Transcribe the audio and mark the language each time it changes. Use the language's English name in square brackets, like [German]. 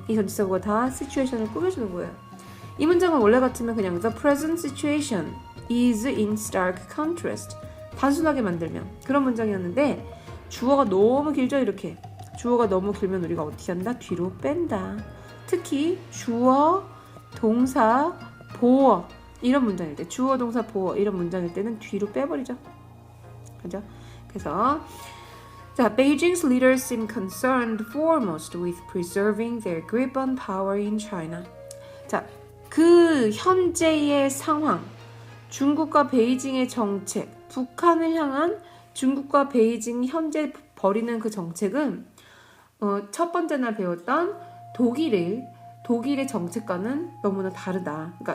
[Korean] 이 전치사구가 다 situation을 꾸며주는 거예요. 이 문장은 원래 같으면 그냥 [English] the present situation is in stark contrast [Korean] 단순하게 만들면 그런 문장이었는데 주어가 너무 길죠. 이렇게 주어가 너무 길면 우리가 어떻게 한다? 뒤로 뺀다. 특히 주어, 동사, 보어 이런 문장일 때 주어, 동사, 보어 이런 문장일 때는 뒤로 빼버리죠. 그죠? 그래서 자, [English] Beijing's leaders seem concerned foremost with preserving their grip on power in China. [Korean] 자, 그 현재의 상황, 중국과 베이징의 정책, 북한을 향한 중국과 베이징 현재 벌이는 그 정책은 첫 번째 날 배웠던 독일의 정책과는 너무나 다르다.